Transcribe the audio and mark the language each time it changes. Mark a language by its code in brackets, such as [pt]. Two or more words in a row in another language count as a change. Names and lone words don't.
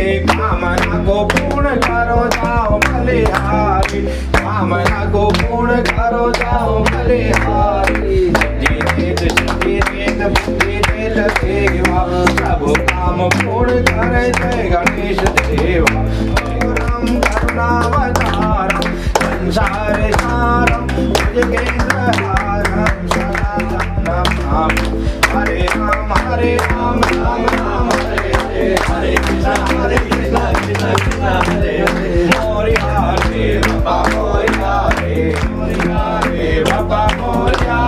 [hi] कामना को पूर्ण करो जाओ बलिहारी। कामना को पूर्ण करो जाओ बलिहारी। देवा प्रभु काम पूर्ण करे जय गणेश देवा। [sa] राम करुणावतारम संसार सारम भुजगेन्द्रहारम सदा जनम। हरे राम राम राम हरे हरे। हरे कृष्ण कृष्ण कृष्ण हरे हरे। [mr] मोरिया रे बाबा मोरिया रे। मोरिया रे बाबा मोरिया।